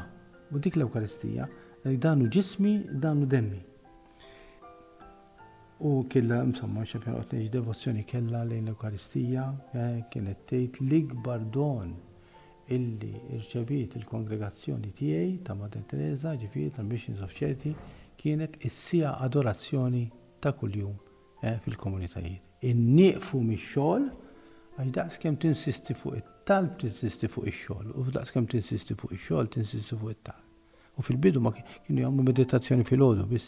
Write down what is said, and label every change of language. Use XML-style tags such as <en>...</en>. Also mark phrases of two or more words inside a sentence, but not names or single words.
<mt>U dik l-Ewkaristija li danu ġismi, danu demmi. U kella, insomma, xafin għotneġ devozzjoni kella lejn l-Eukaristija, kienet tgħid l-ikbar don illi irċeviet il-kongregazzjoni tiegħi ta' Madri Teresa, ġifieri tal-Missions of Charity, kienet issija adorazzjoni ta' kuljum fil-komunitajiet. Innieqfu mix-xogħol għax daqskemm tinsisti fuq it-talb tinsisti fuq ix-xogħol u daqskemm tinsisti fuq ix-xogħol tinsisti fuq it-talb. U fil-bidu ma kienu jagħmlu meditazzjoni fil-għodu biss.</mt>